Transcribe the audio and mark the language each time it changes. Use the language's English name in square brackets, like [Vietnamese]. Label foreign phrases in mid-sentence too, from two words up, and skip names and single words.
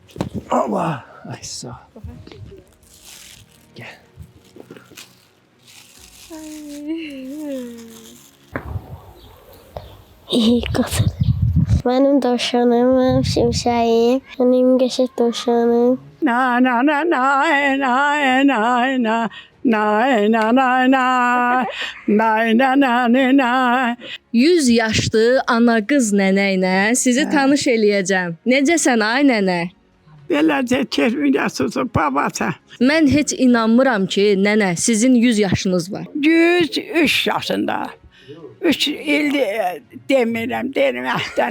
[Azerbaijani] Allah, ay sağ. Gəl. Qatır. Mənim dovşanım, mənim şimşəyim, mənim qəşəng dovşanım. Na na na na na na na na na na na na na na na 100 yaşlı ana qız nənə ilə sizi tanış eləyəcəm. Necəsən ay nənə? Beləcə keçməyəsiniz babası. Mən heç inanmıram ki, nənə, sizin 100 yaşınız var. 103 yaşında. 3 il demirəm, deməkdən.